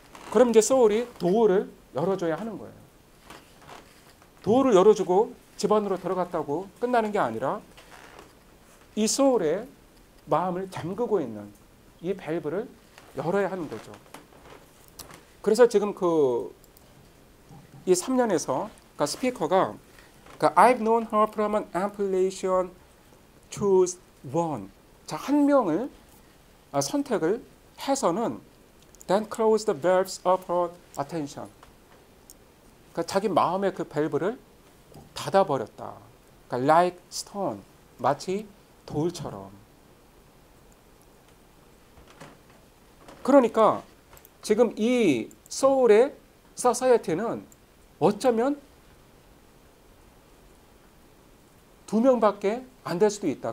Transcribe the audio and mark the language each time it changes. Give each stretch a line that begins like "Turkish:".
Korean: 그럼 이제 소울이 도어를 열어줘야 하는 거예요. 도어를 열어주고 집 안으로 들어갔다고 끝나는 게 아니라 이 소울의 마음을 잠그고 있는 이 밸브를 열어야 하는 거죠.
English: 그래서 지금 이 3년에서 그러니까 스피커가 그러니까 I've known her from an ample nation, choose one. 자, 한 명을 선택을 해서는 then close the valves of her attention.
Korean: 그러니까 자기 마음의 그 밸브를 닫아버렸다. 그러니까 like stone, 마치 돌처럼. 그러니까 지금 이 소울의 소사이어티는 어쩌면 2명밖에 안 될 수도 있다.